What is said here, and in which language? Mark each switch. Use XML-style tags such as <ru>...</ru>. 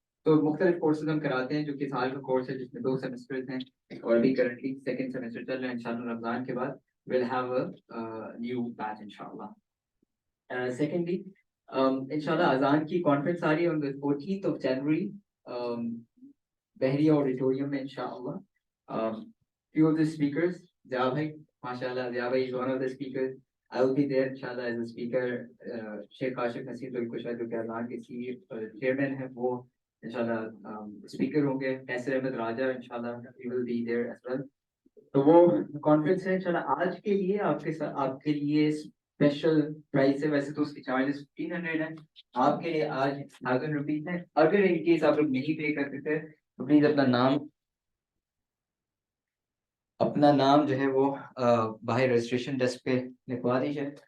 <ur>تو مختلف کورسز ہم کراتے ہیں جو کہ سال کا کورس ہے جس میں 2 سیمسٹرز ہیں اور ابھی کرنٹلی 2nd سیمسٹر چل رہا ہے. انشاءاللہ رمضان کے بعد</ur> <en>we'll have a new batch</en> <ur>انشاءاللہ.</ur> <en>Secondly,</en> <ur>انشاءاللہ اذان کی کانفرنس آ رہی ہے</ur> <en>on the 14th of January</en> <ur>بحریہ آڈیٹوریم میں انشاءاللہ.</ur> <en>Few of the speakers, Zia bhai, mashallah, Zia bhai is one of the speakers. I will be there inshallah as a speaker.</en> <ur>Sheikh Kashif Nasir Tulkusha جو کہ اذان کے chairman ہیں وہ انشاءاللہ اسپیکر ہوں گے. کیسر احمد راجہ انشاءاللہ</ur> <en>he will be there as well.</en> <ur>تو وہ کانفرنس ہے انشاءاللہ. آج کے لیے آپ کے لیے اسپیشل پرائز ہے, ویسے تو اس کی چارجز 1500 ہیں, آپ کے لیے آج 1000 روپیز ہیں. اگر</ur> <en>in case</en> <ur>آپ لوگ نہیں پے کر سکتے تو پلیز اپنا نام جو ہے وہ باہر رجسٹریشن ڈیسک پہ لکھوا دیجیے.</ur>